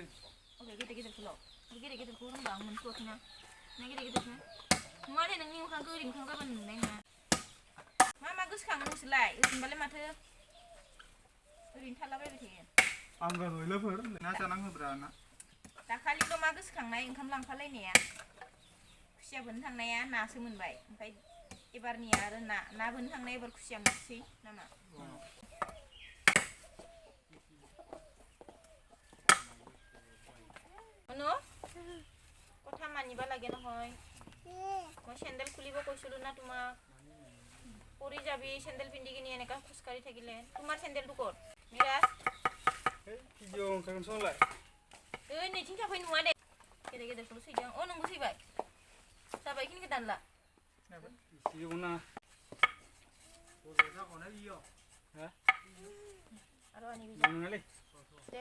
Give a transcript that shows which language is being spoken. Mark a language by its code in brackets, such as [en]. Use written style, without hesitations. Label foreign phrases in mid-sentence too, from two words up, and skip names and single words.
[brx] अबे गेदेरखौ रोंबा आं मोनथ'वाखैना ना गेदेरखौ नुवा दे नोंनि मोखांखौ ओरै मोखां जाबानो नुनाय नङा मा गोसोखाङो नोंसोरलाय ओरैनोबालाय माथो ओरैनो थालाबायबाय थायो आंबो हयल'फोर ना जानांगौब्रा ना दाखालिल' मा गोसोखांनाय ओंखाम लांफालायनाया खुसिया बोननो थांनाया नासो मोनबाय ओमफ्राय एबारनिया आरो ना बोननो थांनाया एबार खुसिया मोनसै नामा Ano? [as] কথা মানিবা লাগে নহয় মই চেন্দেল খুলিব কৈছিলো না তোমাক পৰি যাবি চেন্দেল পিন্ধি কিনি এনেকা খোজকাঢ়ি থাকিলে তোমাৰ চেন্দেলটো ক'ত মিৰাজ [brx] ভিডিঅ' ओंखारगोन संलाय ओइ नैथिं थाफै नुवा दे गेदेरखौल' सैदों नोंबो सैबाय जाबाय इखिनिखौ दानला सिगौना आरो आनि बिजा नङालै दे